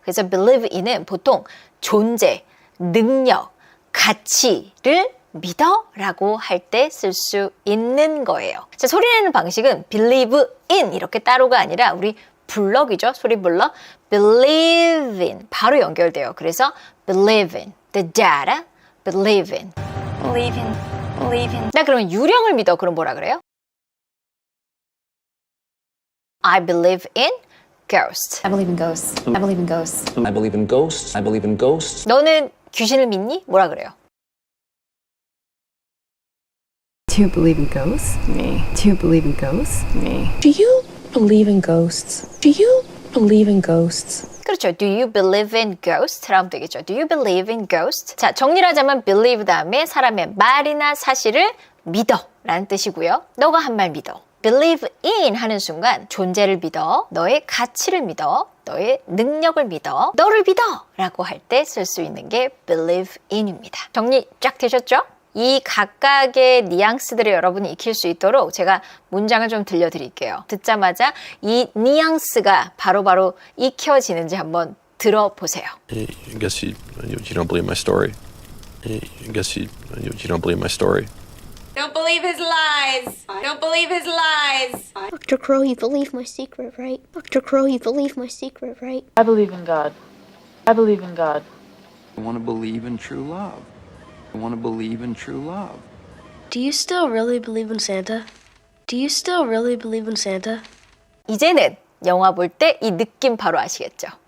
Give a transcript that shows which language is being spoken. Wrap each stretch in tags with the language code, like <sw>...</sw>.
<ko>그래서 believe in은 보통 존재, 능력, 가치를 믿어 라고 할 때 쓸 수 있는 거예요. 자, 소리 내는 방식은 believe in 이렇게 따로가 아니라 우리 블럭이죠. 소리 블럭. believe in 바로 연결돼요. 그래서</ko> <en>believe in the data, believe in. Believe in. Believe in.</en> <ko>나 그러면 유령을 믿어. 그럼 뭐라 그래요?</ko> <en>I believe in ghosts. I believe in ghosts. I believe in ghosts. I believe in ghosts. I believe in ghosts.</en> <ko>너는 귀신을 믿니? 뭐라 그래요?</ko> <en>Do you believe in ghosts? Me. Do you believe in ghosts? Me. Do you believe in ghosts? Do you believe in ghosts?</en> <ko>그렇죠.</ko> <en>Do you believe in ghosts?</en> <ko>라면 되겠죠.</ko> <en>Do you believe in ghosts?</en> <ko>자, 정리를 하자면 believe 다음에 사람의 말이나 사실을 믿어 라는 뜻이고요. 너가 한 말 믿어. believe in 하는 순간 존재를 믿어, 너의 가치를 믿어, 너의 능력을 믿어, 너를 믿어 라고 할 때 쓸 수 있는 게 believe in입니다. 정리 쫙 되셨죠? 이 각각의 뉘앙스들을 여러분이 익힐 수 있도록 제가 문장을 좀 들려드릴게요. 듣자마자 이 뉘앙스가 바로바로 익혀지는지 한번 들어보세요.</ko> <en>I guess you don't believe my story. I guess you don't believe my story. Don't believe his lies. Don't believe his lies. Dr. Crow, you believe my secret, right? Dr. Crow, you believe my secret, right? I believe in God. I believe in God. I want to believe in true love. I want to believe in true love. Do you still really believe in Santa? Do you still really believe in Santa?</en> <ko>이제는 영화 볼 때 이 느낌 바로 아시겠죠?</ko>